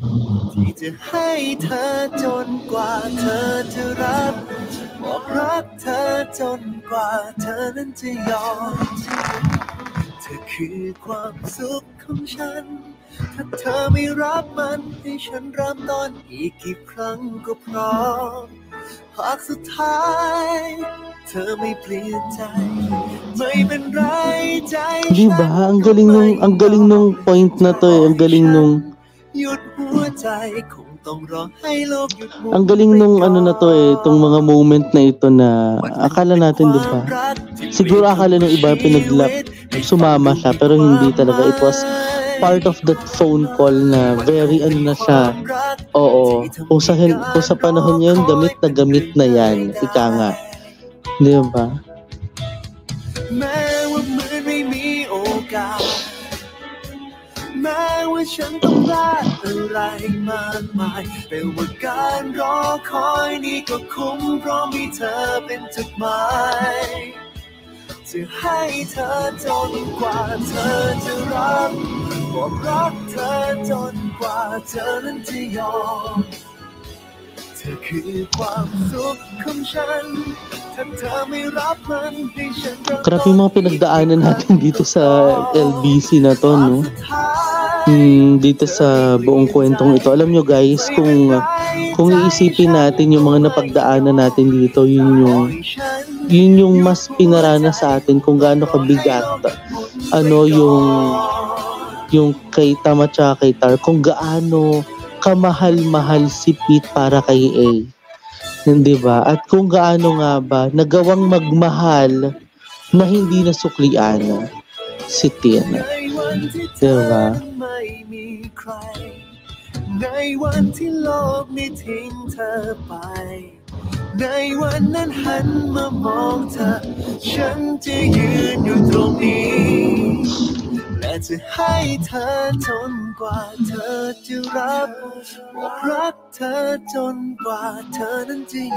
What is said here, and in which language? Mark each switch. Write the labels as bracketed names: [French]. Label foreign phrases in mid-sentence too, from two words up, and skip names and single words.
[Thai] ที่จะให้เธอจนกว่าเธอจะรับบอกรักเธอจนกว่าเธอนั้นจะยอมเธอคือความสุขของฉันถ้าเธอไม่รับมันให้ฉันเริ่มต้นอีกกี่ครั้งก็พร้อมหากสุดท้ายเธอไม่เปลี่ยนใจไม่เป็นไรใจ [Filipino] Di ba? Ang galing nung point na to eh. Ang galing nung [Thai] หยุดหัวใจคงต้องรอให้โลกหยุดหมุน [Filipino] Ang galing nung ano na to eh, itong mga moment na ito na akala natin, di ba? Siguro akala ng iba pinaglap, sumama siya, pero hindi talaga. [English] It was part of that phone call [Filipino] na very ano na siya. Oo. Kung sa panahon yun, gamit na yan. Ika nga. Di ba? [Thai] แม้ว่าเหมือนไม่มีโอกาสแม้ว่าฉันต้องพลาดอะไรมากมายแต่ว่าการ รอคอยนี่ก็คุ้มเพราะมีเธอเป็นจุดหมายจะให้เธอจนกว่าเธอจะรับบอกรักเธอจนกว่าเธอนั้นจะยอมเธอคือความสุขของฉันถ้าเธอไม่รับมันให้ฉัน [Filipino] Grabe yung mga pinagdaanan natin dito sa LBC na to, no? Dito sa buong kwentong ito. Alam nyo guys, kung iisipin natin yung mga napagdaanan natin dito, yun yung mas pinarana sa atin kung gaano kabigat ano yung kay Tam at saka kay Tar, kung gaano kamahal-mahal si Pete para kay A. Hindi ba? At kung gaano nga ba nagawang magmahal na hindi nasuklian si Tina. Diba? [Thai] ในวันที่โลกไม่ทิ้งเธอไปในวันนั้นหันมามองเธอฉันจะยืนอยู่ตรงนี้และ จะให้เธอจนกว่าเธอจะรับบอกรักเธอจนกว่าเธอนั้นจะย